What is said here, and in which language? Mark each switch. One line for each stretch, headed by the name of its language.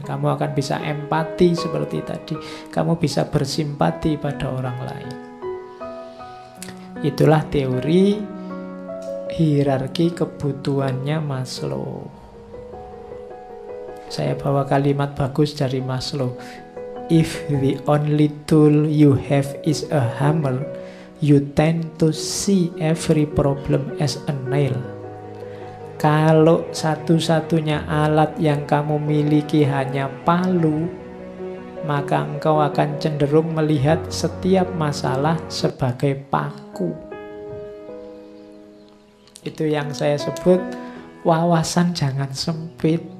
Indonesian: Kamu akan bisa empati seperti tadi. Kamu bisa bersimpati pada orang lain. Itulah teori hierarki kebutuhannya Maslow. Saya bawa kalimat bagus dari Maslow.
English: If the only tool you have is a hammer, you tend to see every problem as a nail.
Indonesian: Kalau satu-satunya alat yang kamu miliki hanya palu, maka engkau akan cenderung melihat setiap masalah sebagai paku. Itu yang saya sebut wawasan jangan sempit.